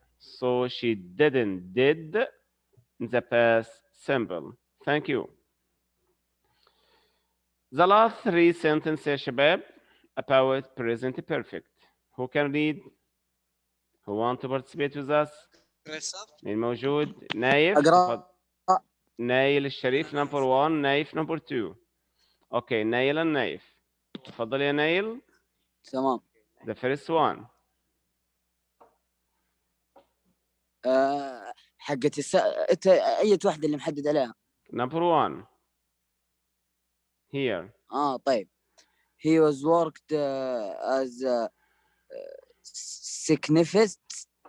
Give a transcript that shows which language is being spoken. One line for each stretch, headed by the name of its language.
English: So she didn't did the past simple. Thank you. The last three sentences
Arabic: يا شباب
English: about present perfect. Who can read? Who want to participate with us?
Arabic: مين موجود؟ نايف. أقرأ. نايل الشريف
English: number 1
Arabic: نايف
English: number 2.
Arabic: اوكي نايل النايف. تفضل يا نايل. تمام.
English: The first one.
Arabic: حقت أي واحدة اللي محدد عليها.
English: Number 1. Here.
Arabic: طيب.
English: He was worked as a scientist.